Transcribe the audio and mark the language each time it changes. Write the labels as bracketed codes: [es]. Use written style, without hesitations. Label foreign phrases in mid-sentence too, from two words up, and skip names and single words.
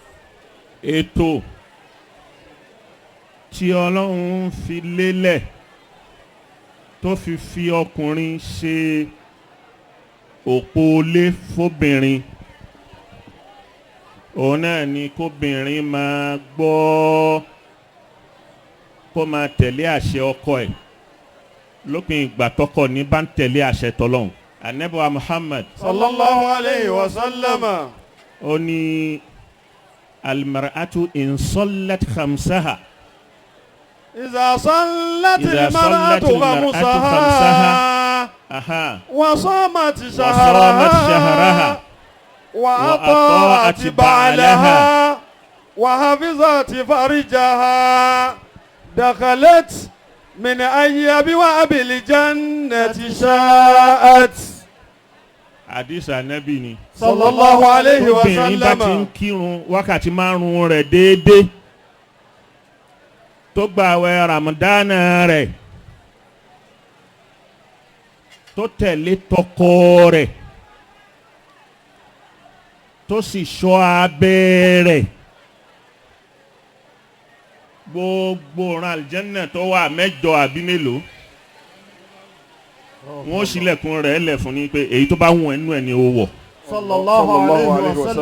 [yo] Ètò tí Ọlọ́run fi lélẹ̀ tó fi ọkùnrin ṣe òpó ilé fóbìnrin, òun náà ni kóbìnrin máa gbọ́, kó máa tẹ̀lé àṣẹ ọkọ ẹ̀ lópin ìgbà tọkọ ní bá ń tẹ̀lé àṣẹ tọlọ́hun. Ànábì wa Muhammad [ar] صلى الله عليه وسلم. [yo] ó ní [ar] المرأة إن صلت خمسها. إذا صلت المرأة خمسها وصامت شهرها وأطاعت بعلها وحفظت فرجها دخلت من أي أبواب الجنة شاءت. [yo] Hadith Ànábì ni [ar] صلى الله عليه وسلم. [yo] Obìnrin bá ti ń kírun wákàtí 5 rẹ̀ déédéé, tó gbààwẹ̀ Ramadana rẹ̀, tó tẹ̀lé tọkọ rẹ̀, tó sì ṣọ́ abẹ́ rẹ̀, gbogbo ọ̀ràn àlìjẹ́nà tó wà 8 àbí mélòó wọ́n ṣílẹ̀kùn rẹ̀ lẹ̀ fún ni pé èyí tó bá wùn ẹnu ẹ̀ ni ó wọ̀.